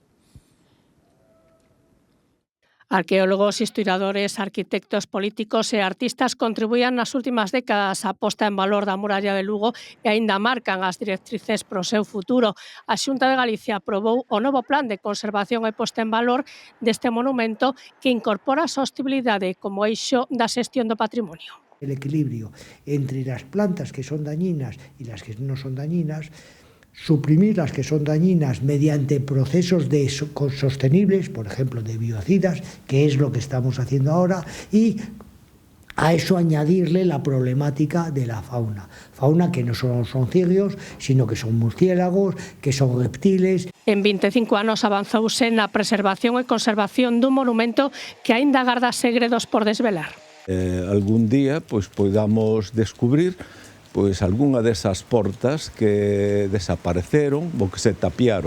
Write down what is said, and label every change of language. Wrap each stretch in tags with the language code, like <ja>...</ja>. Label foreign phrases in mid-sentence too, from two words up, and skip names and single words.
<gl>Arqueólogos, historiadores, arquitectos, políticos e artistas contribuían nas últimas décadas a posta en valor da muralla de Lugo e aínda marcan as directrices pro seu futuro. A Xunta de Galicia aprobou o novo plan de conservación e posta en valor deste monumento que incorpora a sostibilidade como eixo da xestión do patrimonio.</gl> <es>El equilibrio entre las plantas que son dañinas y las que no son dañinas, suprimir las que son dañinas mediante procesos sostenibles, por ejemplo de biocidas, que es lo que estamos haciendo ahora, y a eso añadirle la problemática de la fauna. Fauna que no solo son cirios, sino que son murciélagos, que son reptiles.</es> <gl>En 25 anos avanzouse na preservación e conservación dun monumento que aínda garda segredos por desvelar. Algún día podamos descubrir algunha desas portas que desapareceron ou que se tapiaron.</gl>